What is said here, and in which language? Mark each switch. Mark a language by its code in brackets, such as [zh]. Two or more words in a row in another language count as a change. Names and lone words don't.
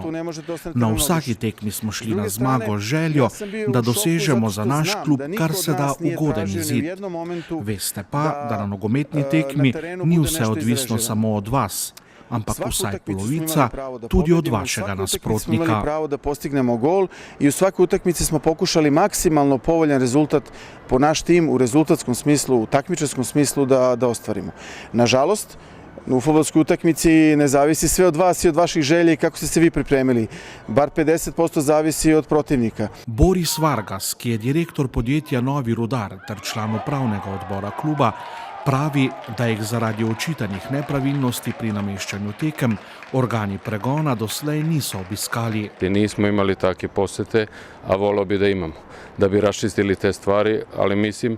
[sl] Na vsaki tekmi smo šli na zmago z željo, da dosežemo za naš klub kar se da ugoden izid. Veste pa, da na nogometni tekmi ni vse odvisno samo od vas, ampak vsaj polovica tudi od vašega nasprotnika. [sr] Imali pravo da postignemo gol i u svakoj utakmici smo pokušali maksimalno povoljan rezultat po naš tim u rezultatskom smislu, u takmičarskom smislu da ostvarimo. Nažalost, u fudbalskoj utakmici ne zavisi sve od vas i od vaših želja i kako ste se vi pripremili. Bar 50% zavisi od protivnika. [sl] Boris Vargas, ki je direktor podjetja Novi Rudar ter član upravnega odbora kluba, pravi, da jih zaradi očitanih nepravilnosti pri nameščanju tekem organi pregona doslej niso obiskali. [sr] Nismo imali take posete, a volio bi da imamo, da bi raščistili te stvari, ali mislim...